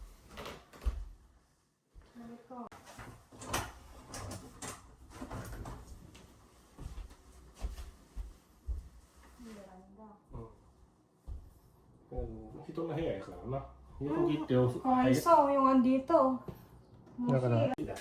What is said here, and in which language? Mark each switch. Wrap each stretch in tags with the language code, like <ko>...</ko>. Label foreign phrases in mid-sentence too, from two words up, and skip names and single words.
<ja>人の部屋やからな。横切って押す。</ja> <tl>Ay, so, yung andito.</tl> <ja>だからね。</ja>